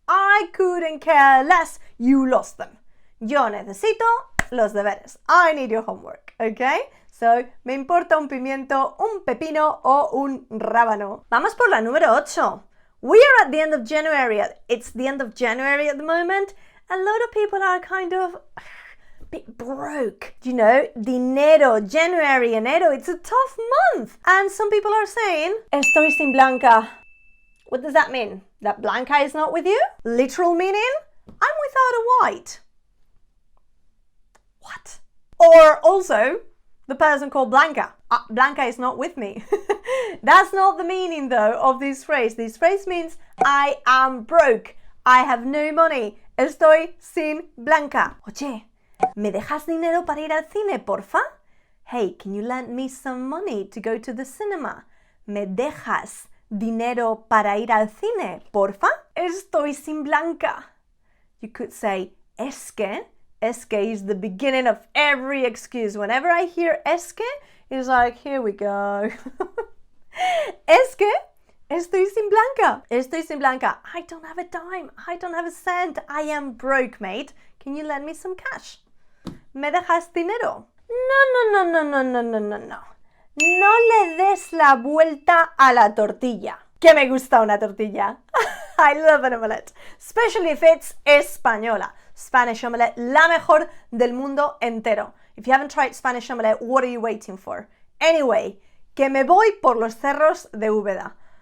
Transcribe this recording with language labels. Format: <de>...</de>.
<en>I couldn't care less. You lost them.</en> <es>Yo necesito los deberes.</es> <en>I need your homework, okay? So,</en> <es>me importa un pimiento, un pepino o un rábano. Vamos por la número 8.</es> <en>We are at the end of January. It's the end of January at the moment. A lot of people are kind of a bit broke. You know, dinero, January, enero, it's a tough month. And some people are saying,</en> <es>estoy sin Blanca.</es> <en>What does that mean? That Blanca is not with you? Literal meaning? I'm without a white. What? Or also, the person called Blanca. Blanca is not with me. That's not the meaning, though, of this phrase. This phrase means I am broke. I have no money.</en> <es>Estoy sin Blanca. Oye, ¿me dejas dinero para ir al cine, porfa?</es> <en>Hey, can you lend me some money to go to the cinema?</en> <es>¿Me dejas dinero para ir al cine, porfa? Estoy sin Blanca.</es> <en>You could say, es que is the beginning of every excuse. Whenever I hear es que, it's like, here we go.</en> <es>Es que estoy sin Blanca.</es> <en>Estoy sin Blanca. I don't have a dime. I don't have a cent. I am broke, mate. Can you lend me some cash?</en> <es>¿Me dejas dinero? No. No le des la vuelta a la tortilla. Que me gusta una tortilla.</es> <en>I love an omelette. Especially if it's española. Spanish omelette,</en> <es>la mejor del mundo entero.</es> <en>If you haven't tried Spanish omelette, what are you waiting for?</en> <es>Anyway, que me voy por los cerros de Úbeda.</es>